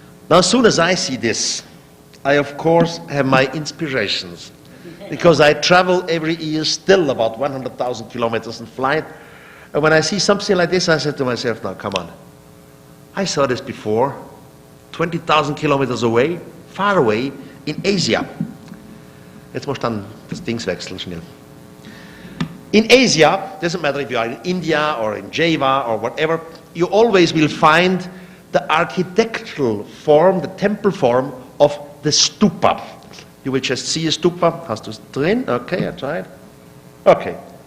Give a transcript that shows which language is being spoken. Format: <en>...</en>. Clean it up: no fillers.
<en>Now, as soon as I see this, I of course have my inspirations. because I travel every year still about 100,000 kilometers in flight. And when I see something like this, I said to myself, now come on. I saw this before, 20,000 kilometers away, far away, in Asia.</en> <de>Jetzt muss dann das Ding wechseln schnell.</de> <en>In Asia, doesn't matter if you are in India or in Java or whatever, you always will find the architectural form, the temple form of the stupa. You will just see a stupa.</en> <de>Hast du es drin?</de> <en>Okay, I tried. Okay.</en>